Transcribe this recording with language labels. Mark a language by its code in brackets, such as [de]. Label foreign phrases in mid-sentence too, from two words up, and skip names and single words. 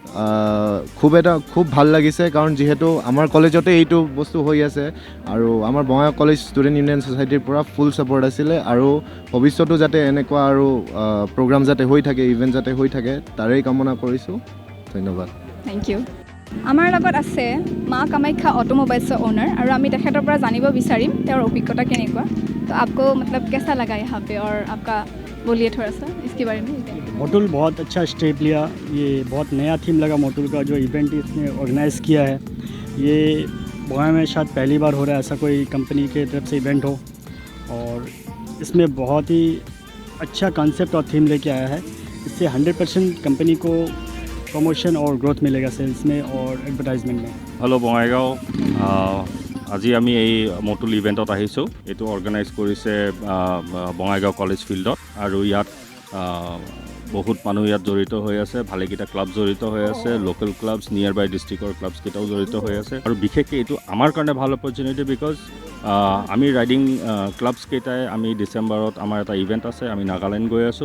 [as] খুব ভাল লাগিছে কাৰণ যিহেতু আমাৰ কলেজতে এইটো বস্তু হৈ আছে আৰু আমাৰ বঙাইগাঁও কলেজ ষ্টুডেণ্ট ইউনিয়ন ছ'চাইটিৰ পৰা [en] full support [as] আছিলে আৰু ভৱিষ্যতো যাতে এনেকুৱা আৰু প্ৰগ্ৰাম যাতে হৈ থাকে, ইভেণ্ট যাতে হৈ থাকে তাৰেই কামনা কৰিছোঁ। ধন্যবাদ। [en] thank you. [as] আমাৰ লগত আছে মা কামাখ্যা অটোমোবাইলছৰ অ'নাৰ আৰু আমি তেখেতৰ পৰা জানিব বিচাৰিম তেওঁৰ অভিজ্ঞতা কেনেকুৱা। [hi] তো आपको मतलब कैसा लगा यहाँ पे और आपका बोलिए थोड़ा सा इसके बारे में। मोटुल बहुत अच्छा स्टेप लिया। ये बहुत नया थीम लगा मोटुल का जो इवेंट इसने ऑर्गेनाइज़ किया है। ये बंगाई में शायद पहली बार हो रहा है ऐसा कोई कंपनी के तरफ से इवेंट हो और इसमें बहुत ही अच्छा कॉन्सेप्ट और थीम लेके आया है। इससे 100% कंपनी को प्रमोशन और ग्रोथ मिलेगा सेल्स में और एडवर्टाइजमेंट में। हेलो बङाइगाঁও, [as] আজি আমি এই মটুল ইভেণ্টত আহিছোঁ। এইটো অৰ্গেনাইজ কৰিছে বঙাইগাঁও কলেজ ফিল্ডত আৰু ইয়াত বহুত মানুহ ইয়াত জড়িত হৈ আছে, ভালেকেইটা ক্লাব জড়িত হৈ আছে, [en] local clubs, near by district [as] ক্লাবছকেইটাও জড়িত হৈ আছে আৰু বিশেষকৈ এইটো আমাৰ কাৰণে ভাল [en] opportunity because [as] আমি [en] riding clubs [as] আমি ডিচেম্বৰত আমাৰ এটা ইভেণ্ট আছে, আমি নাগালেণ্ড গৈ আছোঁ।